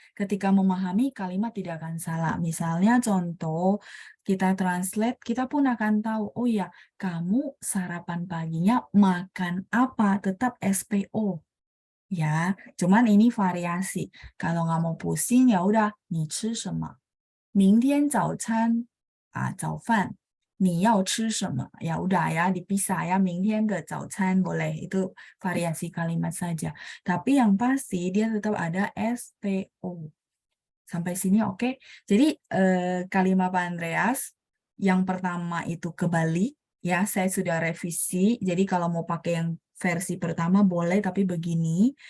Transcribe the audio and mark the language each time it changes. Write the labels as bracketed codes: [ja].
[id] Ketika memahami, kalimat tidak akan salah. Misalnya contoh, kita translate, kita pun akan tahu, oh ya, kamu sarapan paginya makan apa? Tetap SPO. Ya, cuman ini variasi. Kalau nggak mau pusing, ya udah, [zh] 你吃什么？明天早餐早饭，你要吃什么？ [id] Ya udah ya, dipisah ya, [zh] 明天的早餐 [id] boleh. Itu variasi kalimat saja. Tapi yang pasti dia tetap ada SPO. Sampai sini oke? Jadi kalimat Pak Andreas, yang pertama itu kebalik. Ya, saya sudah revisi. Jadi kalau mau pakai yang versi pertama boleh, tapi begini.